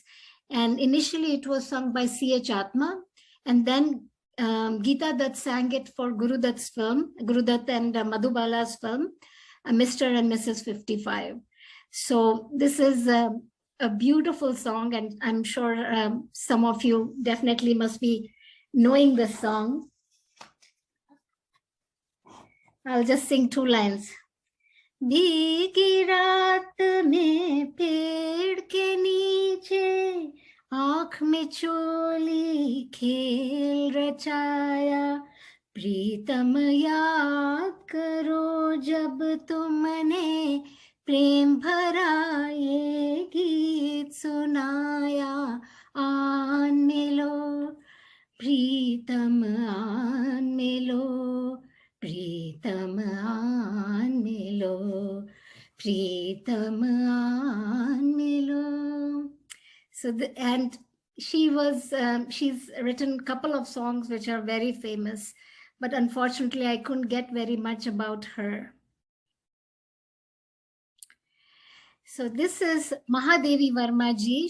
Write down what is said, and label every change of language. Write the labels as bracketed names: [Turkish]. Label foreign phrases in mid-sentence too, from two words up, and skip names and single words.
[English] And initially it was sung by C.H. Atma, and then Geeta Dutt sang it for Guru Dutt's film, Guru Dutt and Madhubala's film, Mr. and Mrs. 55. So this is a beautiful song, and I'm sure some of you definitely must be knowing this song. I'll just sing 2 lines. [Hindi] भीगी रात में पेड़ के नीचे आँख में चोली खेल रचाया, प्रीतम याद करो जब तुमने प्रेम भरा ये गीत सुनाया, आन मिलो प्रीतम आन मिलो, प्रीतम आन मिलो, प्रीतम आन मिलो. [English] So and she was she's written a couple of songs which are very famous, but unfortunately I couldn't get very much about her. So this is Mahadevi Varmaji.